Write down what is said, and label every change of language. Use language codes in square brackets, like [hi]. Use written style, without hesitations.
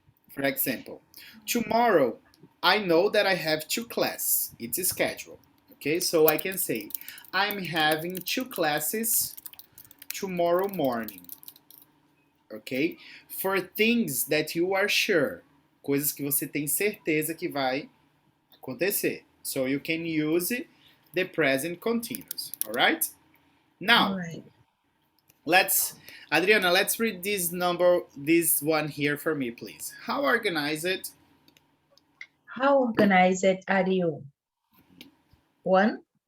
[en] For example, tomorrow, I know that I have two classes. It's a schedule. Okay, so I can say, I'm having two classes tomorrow morning. Ok? For things that you are sure. [pt] Coisas que você tem certeza que vai acontecer. [en] So you can use the present continuous. Alright? Now, All right. Adriana, let's read this one here for me, please. How organized? How organized are you? 1.